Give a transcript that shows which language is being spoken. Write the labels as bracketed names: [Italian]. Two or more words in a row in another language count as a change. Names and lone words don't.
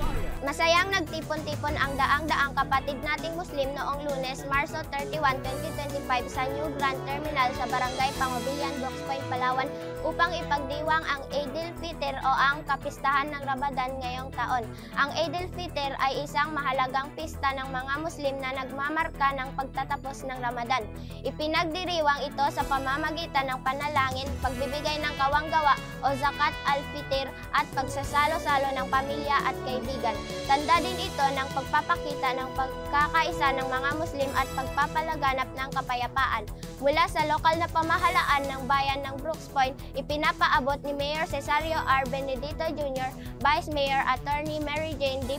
[Filipino] Masayang nagtipon-tipon ang daang-daang kapatid nating Muslim noong Lunes, Marso 31, 2025 sa New Grand Terminal sa Barangay Pangobilyan, Brooks Point, Palawan upang ipagdiwang ang Eid al-Fitr o ang kapistahan ng Ramadan ngayong taon. Ang Eid al-Fitr ay isang mahalagang pista ng mga Muslim na nagmamarka ng pagtatapos ng Ramadan. Ipinagdiriwang ito sa pamamagitan ng panalangin, pagbibigay ng kawanggawa o zakat al-Fitr at pagsasalo-salo ng pamilya at kaibigan. Tanda din ito ng pagpapakita ng pagkakaisa ng mga Muslim at pagpapalaganap ng kapayapaan. Mula sa lokal na pamahalaan ng bayan ng Brooks Point, ipinapaabot ni Mayor Cesario R. Benedito Jr., Vice Mayor Attorney Mary Jane D.